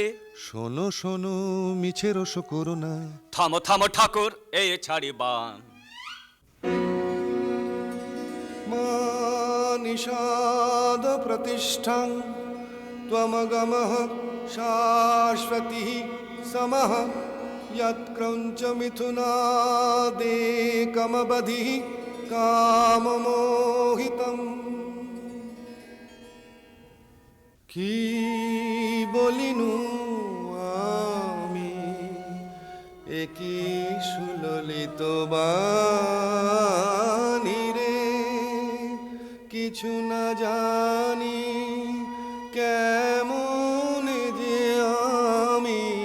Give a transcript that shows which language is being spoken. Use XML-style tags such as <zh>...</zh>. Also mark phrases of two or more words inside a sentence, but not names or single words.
<bn>শোনো শোনো মিছে রস করো না, থামো থামো ঠাকুর এই ছাড়ি বান।</bn> <sa>মা নিষাদ প্রতিষ্ঠাং ত্বমগমঃ শাশ্বতী সমঃ, यत्क्रौञ्च मिथुनादेकमबधिः काममोहितम्।</sa> <bn>কি বলিনু আমি একই সুললিত বাণী রে, কিছু না জানি কেমন যে আমি</bn>